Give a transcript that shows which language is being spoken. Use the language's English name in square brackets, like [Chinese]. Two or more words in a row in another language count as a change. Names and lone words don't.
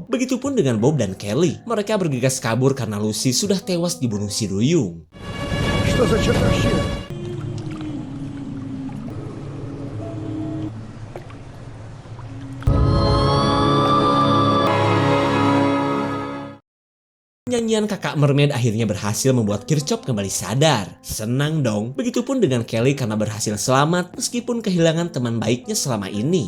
[Indonesian] Begitupun dengan Bob dan Kelly. Mereka bergegas kabur karena Lucy sudah tewas dibunuh si duyung. [Russian] Что за чертовщина? [Indonesian] Nyanyian kakak mermaid akhirnya berhasil membuat Kirchhoff kembali sadar. Senang dong. Begitupun dengan Kelly karena berhasil selamat meskipun kehilangan teman baiknya selama ini.